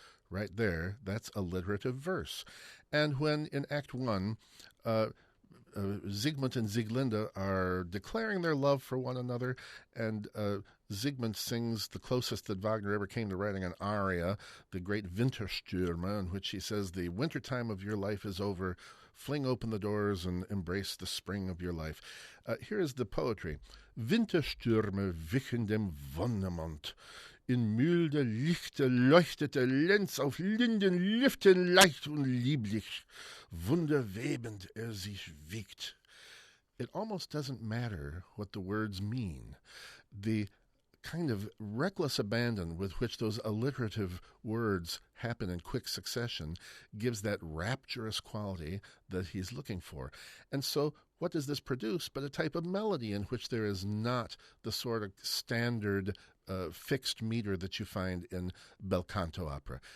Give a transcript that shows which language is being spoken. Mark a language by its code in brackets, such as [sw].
[en] Right there, that's alliterative verse. And when in Act 1, Siegmund and Sieglinde are declaring their love for one another, and Siegmund sings the closest that Wagner ever came to writing an aria, the great Winterstürme, in which he says, "The wintertime of your life is over. Fling open the doors and embrace the spring of your life." Here is the poetry. [de] Winterstürme wichen dem Wonnemond. In milde Lichte leuchtete Lenz auf Linden liften leicht und lieblich. Wunderwebend sich wiegt. [en] It almost doesn't matter what the words mean. The kind of reckless abandon with which those alliterative words happen in quick succession gives that rapturous quality that he's looking for. And so what does this produce but a type of melody in which there is not the sort of standard fixed meter that you find in bel canto opera.